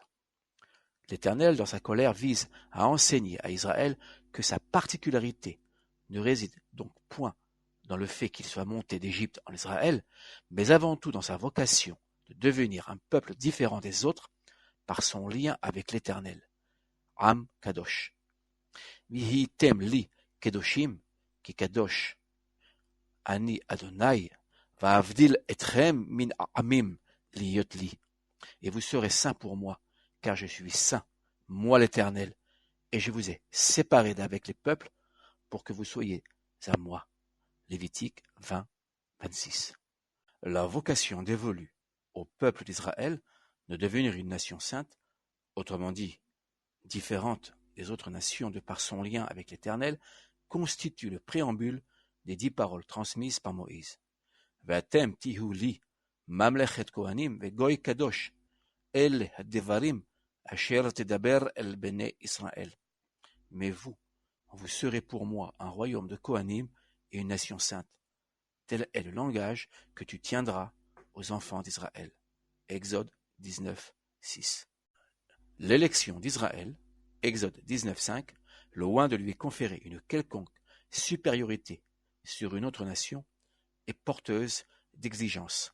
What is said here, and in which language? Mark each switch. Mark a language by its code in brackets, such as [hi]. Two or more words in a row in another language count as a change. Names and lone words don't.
[fr] L'Éternel, dans sa colère, vise à enseigner à Israël que sa particularité ne réside donc point dans le fait qu'il soit monté d'Égypte en Israël, mais avant tout dans sa vocation de devenir un peuple différent des autres par son lien avec l'Éternel. [he] עם קדוש. והייתם לי קדושים כי קדוש. אני ה' ואבדיל אתכם מן עמים להיות לי. [fr] Et vous serez saints pour moi, car je suis saint, moi l'Éternel, et je vous ai séparés d'avec les peuples pour que vous soyez à moi. Lévitique 20, 26. La vocation dévolue au peuple d'Israël de devenir une nation sainte, autrement dit, différente des autres nations de par son lien avec l'Éternel, constitue le préambule des 10 paroles transmises par Moïse. [he] ואתם תהיו לי ממלכת כהנים וגוי קדוש אלה הדברים אשר תדבר אל בני ישראל. [fr] Mais vous serez pour moi un royaume de Kohanim et une nation sainte. Tel est le langage que tu tiendras aux enfants d'Israël. Exode 19, 6. L'élection d'Israël, Exode 19, 5, loin de lui conférer une quelconque supériorité sur une autre nation, est porteuse d'exigences.